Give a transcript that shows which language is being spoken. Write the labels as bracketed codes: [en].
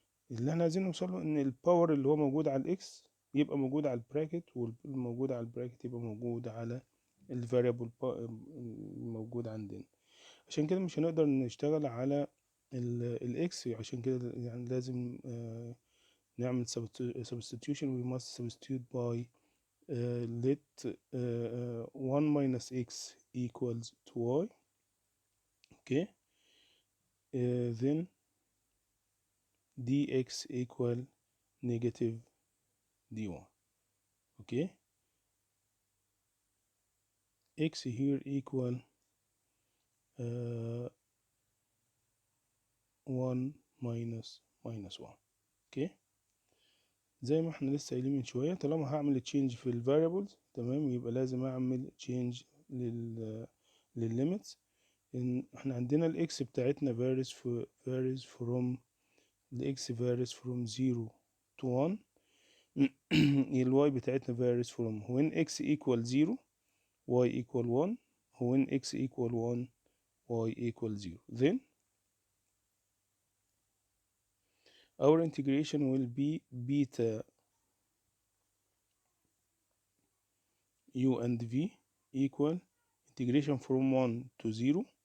[ar] اللي احنا عايزين نوصله ان الباور اللي هو موجود على الاكس يبقى موجود على البراكت، والموجود على البراكت يبقى موجود على الفاريبل الموجود عندنا. عشان كده مش هنقدر نشتغل على الاكس، عشان كده يعني لازم نعمل substitution. [en] we must substitute by let 1 minus x equals to y. Okay. Then dx equal negative dy. Okay. x here equal 1 minus 1. Okay. [ar] زي ما احنا لسه قايلين من شويه، طالما هعمل تشينج في الفاريبلز تمام يبقى لازم اعمل تشينج للليميتس. ان احنا عندنا الاكس بتاعتنا [en] varies from [ar] الاكس [en] varies from 0 to 1. [ar] الواي بتاعتنا [en] varies from when x equal 0 y equal 1 when x equal 1 y equal 0. Then our integration will be beta u and v equal integration from 1 to 0.